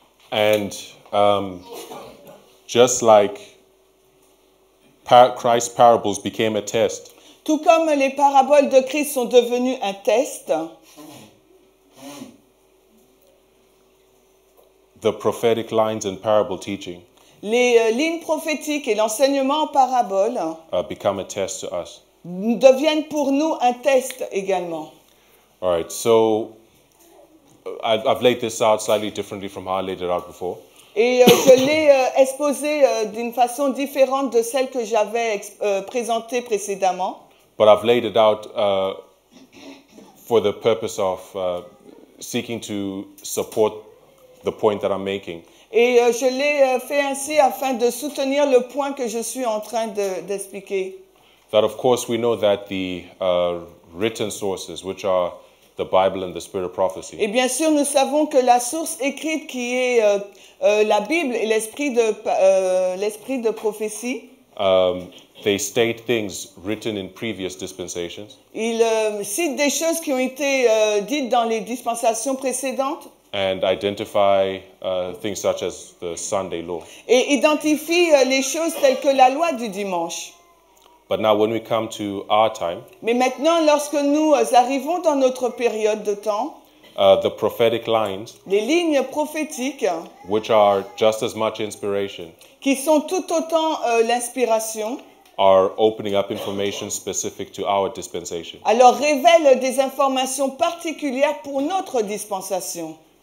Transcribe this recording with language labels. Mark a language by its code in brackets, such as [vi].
[en] And just like Christ's parables became a test, [fr] tout comme les paraboles de Christ sont devenues un test, [en] the prophetic lines and parable teaching [fr] les lignes prophétiques et l'enseignement en parabole [en] become a test to us. [fr] deviennent pour nous un test également. [en] All right, so I've laid this out slightly differently from how I laid it out before. [fr] Et je l'ai exposé d'une façon différente de celle que j'avais présentée précédemment. [en] But I've laid it out for the purpose of seeking to support the point that I'm making. [fr] Et je l'ai fait ainsi afin de soutenir le point que je suis en train d'expliquer. [en] That of course we know that the written sources, which are the Bible and the Spirit of prophecy, [fr] Et bien sûr, nous savons que la source écrite qui est la Bible et l'esprit de prophétie, [en] they state things written in previous dispensations [fr] il cite des choses qui ont été dites dans les dispensations précédentes [en] and identify things such as the Sunday law. [fr] et identifie les choses telles que la loi du dimanche. [en] But now when we come to our time, [fr] Mais maintenant, lorsque nous arrivons dans notre période de temps, [en] the prophetic lines, [fr] les lignes prophétiques, [en] which are just as much inspiration, [fr] qui sont tout autant l'inspiration, [en] are opening up information specific to our dispensation. [fr] alors révèlent des informations particulières pour notre dispensation.